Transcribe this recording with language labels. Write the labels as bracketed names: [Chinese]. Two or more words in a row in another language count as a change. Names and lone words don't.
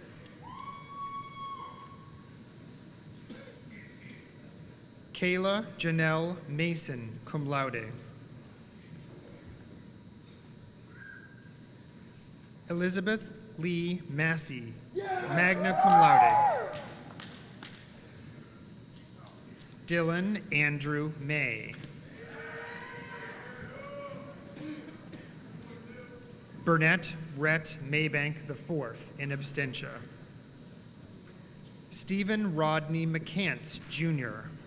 [English] Kayla Janelle Mason, [Latin] cum laude. [English] Elizabeth Lee Massey, [Latin] magna cum laude. [English] Dylan Andrew May. Burnett Rhett Maybank IV, [Latin] in absentia. [English] Stephen Rodney McCants, Jr.